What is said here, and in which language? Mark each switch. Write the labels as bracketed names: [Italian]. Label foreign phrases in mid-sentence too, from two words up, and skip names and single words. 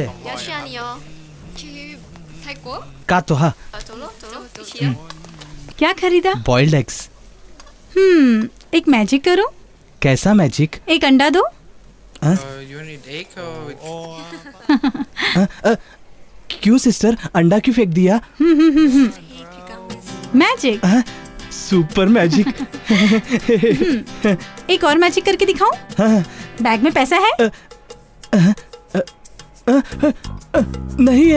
[Chinese] 要去哪里哦？去泰国？ [Hindi] का तो हाँ [Chinese] 走喽，一起啊！ [Hindi] क्या खरीदा? [English] boiled eggs. [Hindi] एक मैजिक करो। कैसा मैजिक? एक अंडा दो। [English] You need egg or [Hindi] क्यों सिस्टर, अंडा क्यों फेंक दिया? मैजिक। सुपर मैजिक। एक और मैजिक करके दिखाऊं? बैग में पैसा है? नहीं है।